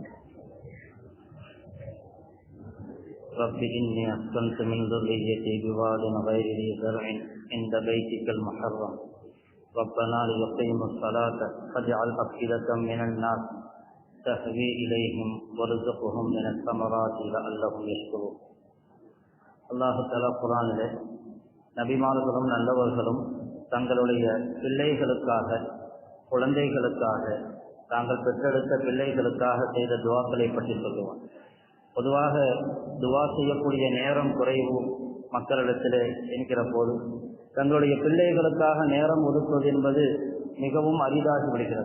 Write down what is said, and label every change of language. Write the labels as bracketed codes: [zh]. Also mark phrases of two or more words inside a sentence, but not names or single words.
[ar] رب إني أسكنت من ذريتي بواد غير ذي زرع عند بيتك المحرم ربنا ليقيموا الصلاة فاجعل أفئدة من الناس تهوي إليهم وارزقهم من الثمرات لعلهم يشكرون. [ta] அல்லாஹ் தஆலா குர்ஆனிலே நபிமார்களும் நல்லவர்களும் தங்களுடைய பிள்ளைகளுக்காக, குழந்தைகளுக்காக, தாங்கள் பெற்றெடுத்த பிள்ளைகளுக்காக செய்த துவாக்களை பற்றி சொல்லுவார். பொதுவாக துவா செய்யக்கூடிய நேரம் குறைவு மக்களிடத்திலே என்கிற போது தங்களுடைய பிள்ளைகளுக்காக நேரம் ஒதுக்குவது என்பது மிகவும் அரிதாகி விடுகிறது.